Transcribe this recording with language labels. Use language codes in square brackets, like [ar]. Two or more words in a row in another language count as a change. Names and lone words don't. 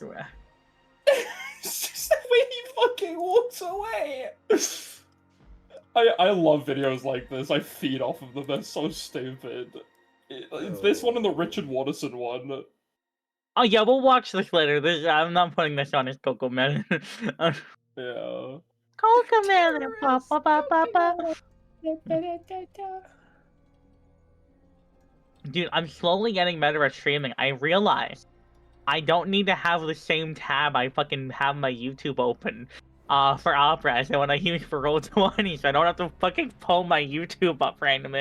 [en] It's just the way he fucking walks away. I love videos like this. I feed off of them. They're so stupid. It's this one and the Richard Watterson one. Oh yeah, we'll watch this later. I'm not putting this on as Coco Melon. Yeah. Coco Melon, pa pa pa pa pa. Dude, I'm slowly getting better at streaming. I realize I don't need to have the same tab I fucking have my YouTube open for Opera as when I use for Roll20, so I don't have to fucking pull my YouTube up randomly.